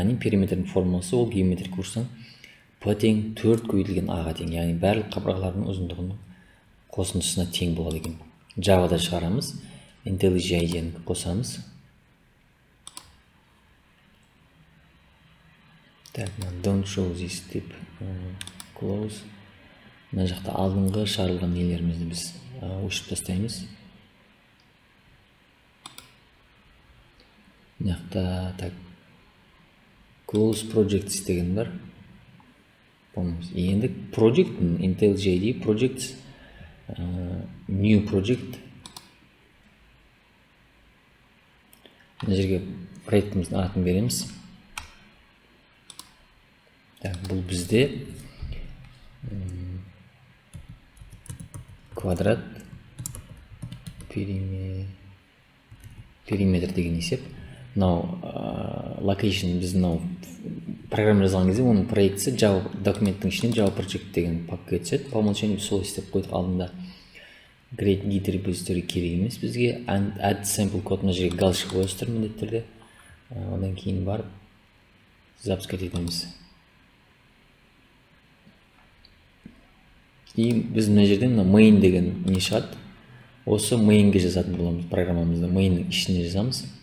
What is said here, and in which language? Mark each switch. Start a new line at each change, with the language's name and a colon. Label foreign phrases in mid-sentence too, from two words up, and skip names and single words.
Kazakh: Яғни периметрдің формуласы ол геометрия курстан п тең 4 көбейтілген а-ға тең. Яғни барлық қабырғалардың ұзындығының қосындысына тең болады екен. Java'да шығарамыз. IntelliJ-ден қосамыз. Так,
English: don't show this деп close.
Kazakh: Мына жақта алдыңғы шығарылған нелерімізді біз өшіріп тастаймыз. Мына жақта так
English: close projects
Kazakh: деген бар.
English: Енді project IntelliJ projects new project.
Kazakh: Мына жерге проектіміздің атын береміз. Бұл бізде квадрат периметр деген есеп. Мынау location біз мынау программа жазған кезде оның проектісі Java документтің ішінен
English: Java project
Kazakh: деген папкаға түседі.
Russian: По умолчанию
Kazakh: сол істеп қойдық алдында.
English: Create git
Kazakh: репозиторий керек емес бізге.
English: Add sample code
Kazakh: мына жерге галочка қойсыздар міндетті түрде. Одан кейін барып запускать етеміз. И біз мына жерден main деген не шығады. Осы mainге жазатын боламыз программамызды. Mainнің ішіне жазамыз.